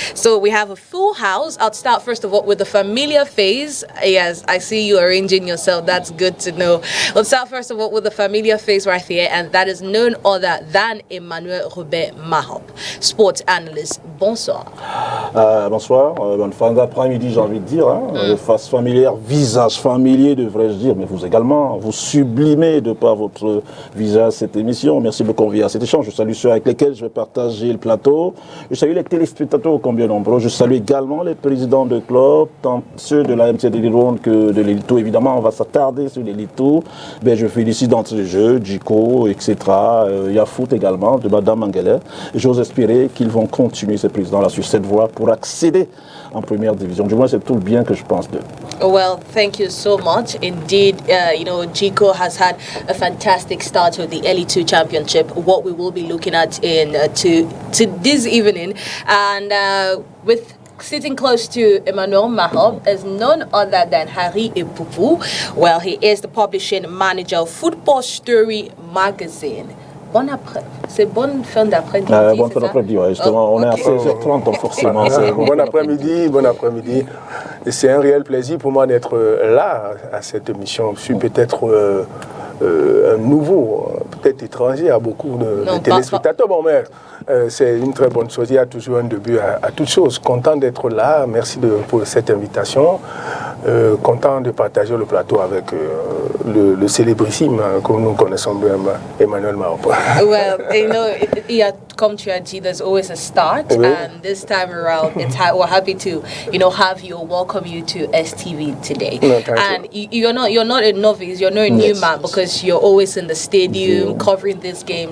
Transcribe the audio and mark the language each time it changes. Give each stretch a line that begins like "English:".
English: So we have a full house. I'll start first of all with the familiar face. Yes, I see you arranging yourself. That's good to know. Let's start first of all with the familiar face right here, and that is none other than Emmanuel Robert Mahop, sports analyst.
French: Bonsoir. Bonsoir. Bonne fin d'après-midi, j'ai envie de dire. Face familière, visage familier, devrais-je dire, mais vous également. Vous sublimez de par votre visage cette émission. Merci de me convier à cet échange. Je salue ceux avec lesquels je vais partager le plateau. Je salue les téléspectateurs combien nombreux. Je salue également les présidents de club, tant ceux de la MTN Elite 1 que de l'Elite 2. Évidemment, on va s'attarder sur l'Elite 2. Ben, je félicite d'entrée de jeu, Djiko, etc. Yafout également, de Madame Mangele. J'ose espérer qu'ils vont continuer ces présidents-là sur cette voie pour accéder en première division. Du moins, c'est tout le bien que je pense d'eux.
English: Well, thank you so much. Indeed, Djiko has had a fantastic start to the Elite 2 Championship, what we will be looking at in to this evening. And with sitting close to Emmanuel Mahop is none other than Harry Epupu. Well, he is the publishing manager of Football Story magazine.
French: Bon après, c'est bonne fin d'après-midi. Bonne fin d'après-midi, ouais, justement. On est à 16h30, donc forcément. Bon après-midi. Et c'est un réel plaisir pour moi d'être là à cette émission. Je suis peut-être un nouveau, peut-être étranger à beaucoup de téléspectateurs. Bon, mais c'est une très bonne chose. Il y a toujours un début à toute chose. Content d'être là. Merci pour cette invitation. Content de partager le plateau avec le célébrissime que nous connaissons bien, Emmanuel Mahop.
English: Well, come to Aji, there's always a start, and this time around, we're happy to, have you, welcome you to STV today. No, and you're not a novice, you're not a new man, because you're always in the stadium covering this game.